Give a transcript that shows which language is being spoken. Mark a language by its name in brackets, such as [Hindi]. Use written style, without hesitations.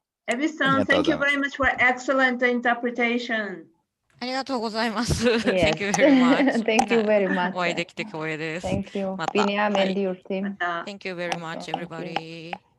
[English] Ebi-san, thank you very much for excellent interpretation. [Japanese] ありがとうございます。 [English] Yes. Thank you very much. Thank you very much. [Japanese] お会いできて光栄です。 [English] Thank you. [Japanese] また。 [English] Binyam and your team. Thank you very much, everybody.